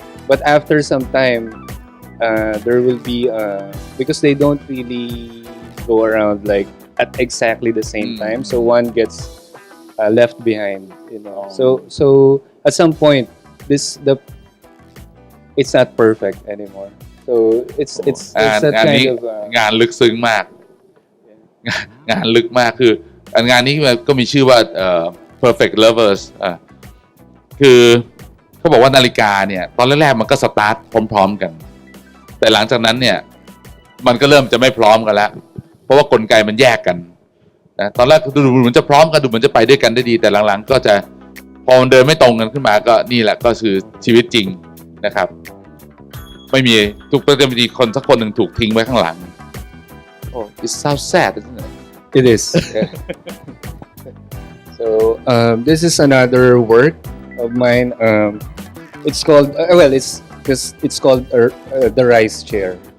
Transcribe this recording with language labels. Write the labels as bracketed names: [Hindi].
[English] But after some time, there will be because they don't really go around like at exactly the same time. So one gets left behind, you know. So at some point, it's not perfect anymore. So it's that kind of [Thai] งานลึกซึ้งมากงานลึกมากคืองานนี้ก็มีชื่อว่าPerfect Lovers คือเขาบอกว่านาฬิกาเนี่ยตอนแรกๆมันก็สตาร์ทพร้อมๆกันแต่หลังจากนั้นเนี่ย มันก็เริ่มจะไม่พร้อมกันแล้วเพราะว่ากลไกมันแยกกันนะตอนแรกดูเหมือนจะพร้อมกันดูเหมือนจะไปด้วยกันได้ดีแต่หลังๆก็จะพอมันเดินไม่ตรงกันขึ้นมาก็นี่แหละก็คือชีวิตจริงนะครับไม่มีทุกจะมีคนสักคนหนึ่งถูกทิ้งไว้ข้างหลัง [English] Oh, it sounds sad, isn't it? It is. Yeah. So this is another work of mine. It's called it's called the rice chair.